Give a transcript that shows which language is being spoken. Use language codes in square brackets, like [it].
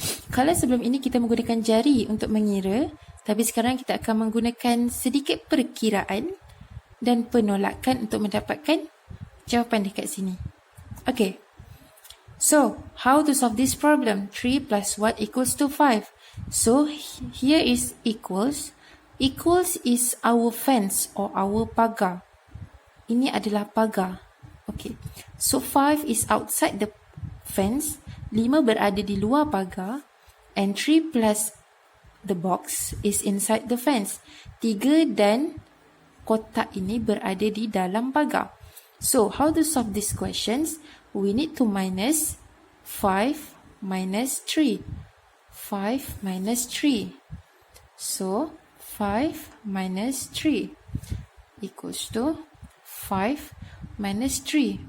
[ms] Kalau sebelum ini kita menggunakan jari untuk mengira, tapi sekarang kita akan menggunakan sedikit perkiraan dan penolakan untuk mendapatkan jawapan dekat sini. [en] Okay. So, how to solve this problem? 3 plus what equals to 5? So, here is equals. Equals is our fence or our pagar. [ms] Ini adalah pagar. [en] Okay. So, 5 is outside the fence. [ms] 5 berada di luar pagar. [en] And 3 plus the box is inside the fence. [ms] 3 dan kotak ini berada di dalam pagar. [en] So, how to solve these questions? We need to minus 5 minus 3. 5 minus 3. So, 5 minus 3 equals to 5 minus 3.